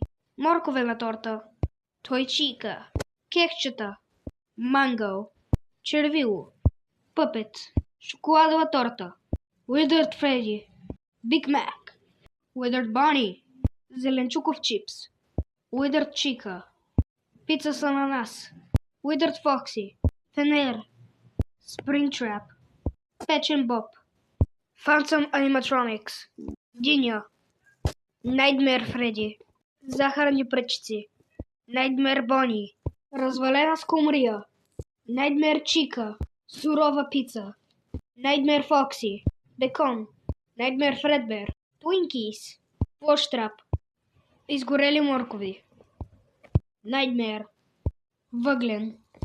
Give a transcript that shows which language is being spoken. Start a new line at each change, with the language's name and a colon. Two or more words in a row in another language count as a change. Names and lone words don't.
Bulgarian: морковена торта, Той Чика, кекчета, манго, червило, пъпет, шоколадова торта, Withered Freddy, Big Mac, Withered Bonnie, зеленчуков чипс, Withered Chica, пица с ананас, Withered Foxy, Фенер, Springtrap, Печен Боб, Phantom Animatronics, Диня, Nightmare Freddy, захарни пръчици, Nightmare Bonnie, развалена скумрия, Nightmare Chica, сурова пица, Nightmare Foxy, бекон, Nightmare Fredbear, Twinkies, площ-трап, изгорели моркови, Nightmare, въглен,